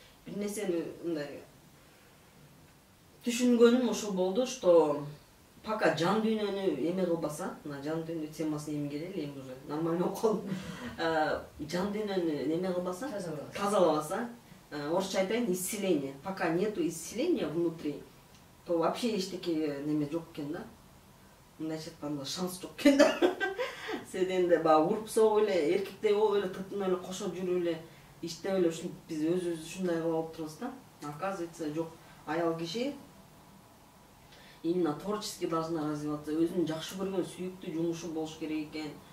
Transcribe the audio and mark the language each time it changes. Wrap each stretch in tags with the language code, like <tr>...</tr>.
<ky>Бир нерсени мындай түшүнгөнүм ошол болду,</ky> <ru>что пока</ru> <ky>жан дүйнөнү эме кылбаса, мына жан дүйнө темасына эми келели, эми</ky> <ru>уже нормально</ru> <ky>болуп калды. Жан дүйнөнү неме кылбаса, тазалабаса, орысша айтайын,</ky> <ru>исцеление. Пока нету исцеления внутри, то вообще</ru> <ky>эчтеке неме жок экен да. Мындайча айтканда шанс жок экен да. Сен энди баягы уруп согуп эле, эркектей болуп эле, тытынып эле кошо жүрүп эле, иштеп эле ушинтип биз өзүбүздү ушундай кылып алыптырбыз да.</ky> <ru>Оказывается,</ru> <ky>жок. Аял киши</ky> <ru>именно творчески должна развиваться,</ru> <ky>өзүнүн жакшы көргөн сүйүктүү жумушу болуш керек экен.</ky>